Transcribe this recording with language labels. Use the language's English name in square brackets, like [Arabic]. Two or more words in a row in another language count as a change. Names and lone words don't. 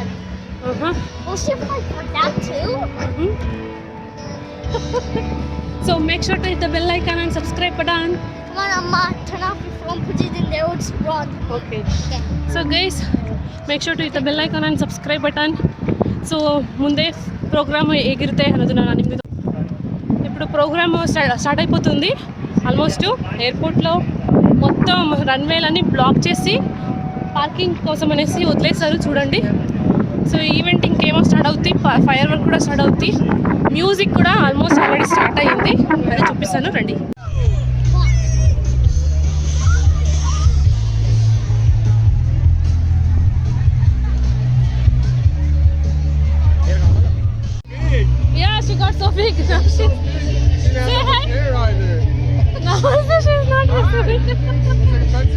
[English] We'll shoot fun for that too. So make sure to hit the bell icon and subscribe button. Come on, Amma, turn off your phone, put it in there, it's run. Okay. Okay. So guys, make sure to hit the bell icon and subscribe button. [Kannada] So ಮುಂದೆ ప్రోగ్రామ్ ಹೇಗಿರುತ್ತೆ ಅನ್ನೋದನ್ನ ನಾನು ನಿಮಗೆ [Telugu] ఇప్పుడు ప్రోగ్రామ్ స్టార్ట్ అయిపోతుంది. ఆల్మోస్ట్ ఎయిర్పోర్ట్లో మొత్తం రన్వేలన్నీ బ్లాక్ చేసి పార్కింగ్ కోసం అనేసి వదిలేశారు చూడండి. సో ఈవెంట్ ఇంకేమో స్టార్ట్ అవుతుంది, [English] fire work [Telugu] కూడా స్టార్ట్ అవుతుంది, మ్యూజిక్ కూడా [English] almost already [Telugu] స్టార్ట్ అయ్యింది. అది చూపిస్తాను రండి. [English] Yeah, she got so big. Say hi. No, she's not listening.